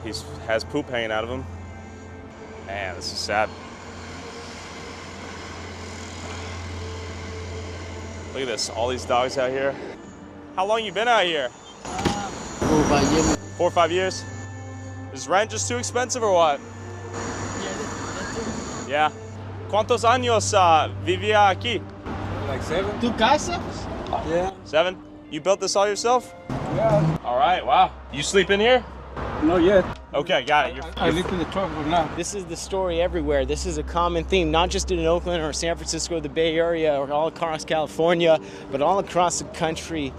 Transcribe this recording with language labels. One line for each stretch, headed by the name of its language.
English: He has poop hanging out of him. Man, this is sad. Look at this, all these dogs out here. How long you been out here? 4 or 5 years. 4 or 5 years? Is rent just too expensive or what? Yeah.
Spanish: ¿Cuántos años vivía aquí?
English: Like 7.
Spanish: ¿Tu casa?
English: Yeah. 7? You built this all yourself? Yeah. All right, wow. You sleep in here? No, yet. Okay, got it. I live in the truck for now. This is the story everywhere. This is a common theme, not just in Oakland or San Francisco, the Bay Area, or all across California, but all across the country.